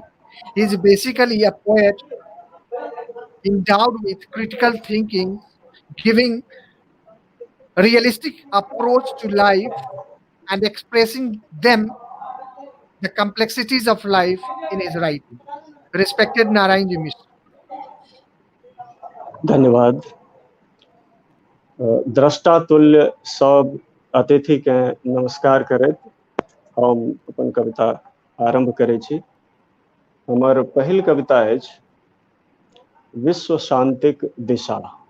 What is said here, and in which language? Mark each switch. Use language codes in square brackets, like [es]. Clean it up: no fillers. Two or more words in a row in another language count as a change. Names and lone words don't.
[en] He is basically a poet endowed with critical thinking, giving realistic approach to life and expressing the complexities of life in his writing. Respected Narayan Ji Mishra. [mai] धन्यवाद। द्रष्टा तुल्य सब अतिथि के नमस्कार करैत हम अपन कविता आरंभ करै छी। हमर पहिल कविता अछि विश्व शांतिक दिशा।